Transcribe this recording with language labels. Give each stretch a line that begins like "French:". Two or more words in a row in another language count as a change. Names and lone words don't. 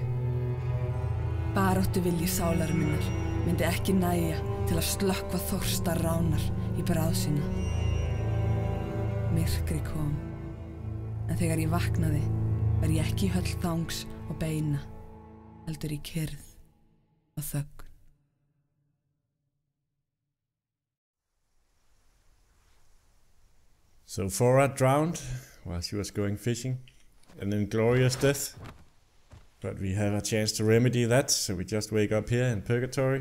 Icelandic: Baráttuvilji sálar minnar myndi ekki nægja til að slökkva þorsta ránar í bráð sína. Myrkri kom, en þegar ég vaknaði var ég ekki í höll þangs og beina, heldur í kyrrð og þögn.
English: So Thora drowned while she was going fishing. An inglorious death. But we have a chance to remedy that, so we just wake up here in Purgatory.